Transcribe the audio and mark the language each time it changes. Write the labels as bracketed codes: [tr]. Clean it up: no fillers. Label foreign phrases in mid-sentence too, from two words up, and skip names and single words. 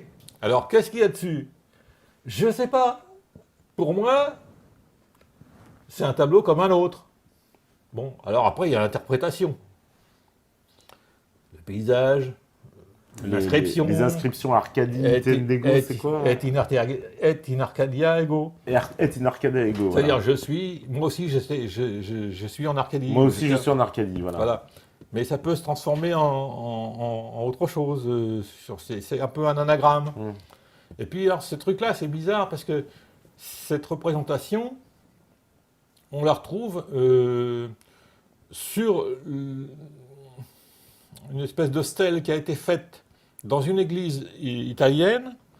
[fr] Alors, qu'est-ce qu'il y a dessus? Je ne sais pas. Pour moi, c'est un tableau comme un autre. Bon, alors après, il y a l'interprétation. Le paysage, l'inscription. Les inscriptions Arcadie, Tendego, c'est quoi? [la] Et in Arcadia ego. Et in Arcadia ego. [fr] C'est-à-dire, moi aussi, je suis en Arcadie. Moi aussi, je suis en Arcadie, voilà. Voilà. Mais ça peut se transformer en autre chose. C'est un peu un anagramme. Et puis, alors, ce truc-là, c'est bizarre parce que cette représentation, on la retrouve sur une espèce de stèle qui a été faite dans une église italienne,